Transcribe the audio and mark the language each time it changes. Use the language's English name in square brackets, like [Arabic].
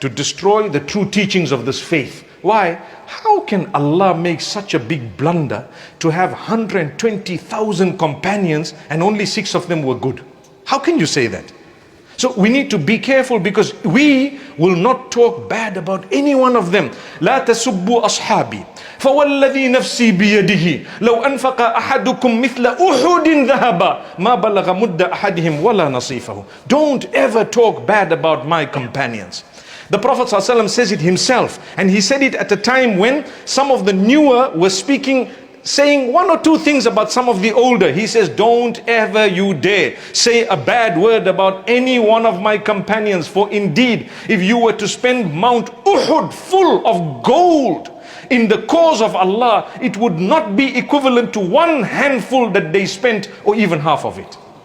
[English] To destroy the true teachings of this faith. Why? How can Allah make such a big blunder to have 120,000 companions and only 6 of them were good? How can you say that? So we need to be careful, because we will not talk bad about any one of them. [Arabic] لا تسبوا أصحابي فوالذي نفسي بيده لو أنفق أحدكم مثل أحد ذهبا ما بلغ مد أحدهم ولا نصيفه. [English] Don't ever talk bad about my companions. The Prophet ﷺ says it himself, and he said it at a time when some of the newer were saying 1 or 2 things about some of the older. He says, don't ever you dare say a bad word about any one of my companions, for indeed if you were to spend Mount Uhud full of gold in the cause of Allah, it would not be equivalent to 1 handful that they spent, or even half of it.